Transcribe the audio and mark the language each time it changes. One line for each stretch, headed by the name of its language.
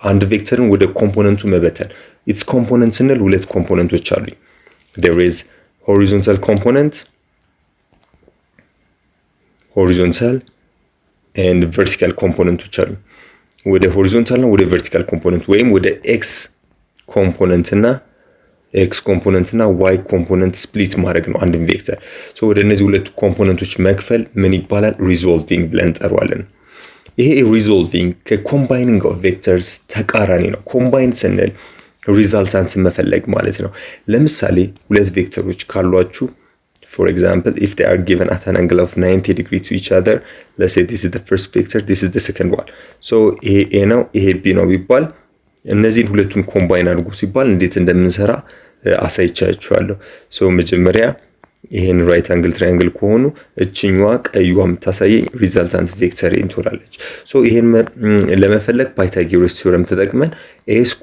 Amharic: አንድ ቬክተርን ወደ ኮምፖነንቱ መበተን።
English: its component
Amharic: ስንል ሁለት ኮምፖነንቶች አሉ።
English: There is horizontal component and vertical
Amharic: componenቶች አሉ። ወደ horizontal እና ወደ vertical component ወይም ወደ x component እና x ኮምፖነንት እና y ኮምፖነንት ስፕሊት ማድረግ ነው አንድን ቬክተር። ወደ እነዚህ ሁለት ኮምፖነንቶች መክፈል ምን ይባላል? ሪዞልቪንግ ብለን እንጠራዋለን። ይሄ ሪዞልቪንግ ከኮምባይኒንግ ኦፍ ቬክተርስ ተቃራኒ ነው። ኮምባይን ስንል ሪዛልታንትን መፈለግ ማለት ነው። ለምሳሌ ሁለት ቬክተሮች ካሏችሁ
English: for example if they are given at an angle of 90 degree to each other, let's say this is the first vector, this is the second one.
Amharic: ይሄ a ነው ይሄ b ነው ቢባል እነዚህን ሁለቱን ኮምባይን አድርጉ ሲባል እንዴት እንደምንሰራ አሳይቻችኋለሁ። መጀመሪያ ይሄን ራይት አንግል ትራያንግል ከሆኑ እቺኛዋ ቀይዋ የምታሳየኝ ሪዛልታንት ቬክተር እንትወላለች። ይሄን ለመፈለግ ፓይታጎረስ ቲዮረም ተጠቅመን a²